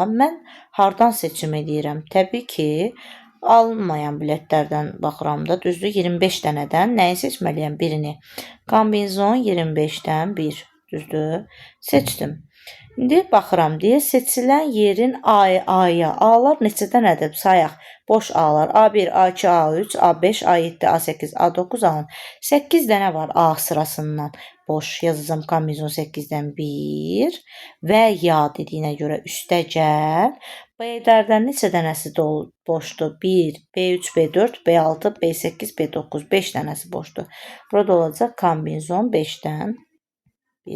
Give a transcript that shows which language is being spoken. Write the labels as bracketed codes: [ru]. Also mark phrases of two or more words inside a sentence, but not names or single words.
[az] Mən hardan seçim edirəm? Təbii ki, alınmayan biletlərdən baxıram da, düzdür, 25 dənədən nəyi seçməliyəm? Birini. Kombinzon 25-dən 1, düzdür, seçdim. İndi baxıram deyə seçilən yerin A-ya, A-lar neçə dənədir? Sayaq, boş A-lar. A1, A2, A3, A5, A7, A8, A9, A10. 8 dənə var A sırasından. Boş yazacağım kombinzon 8-dən 1 və ya dediyinə görə üstə gəl. B-lərdən neçə dənəsi boşdur? 1, B3, B4, B6, B8, B9, 5 dənəsi boşdur. Burada olacaq kombinezon 5-dən 1.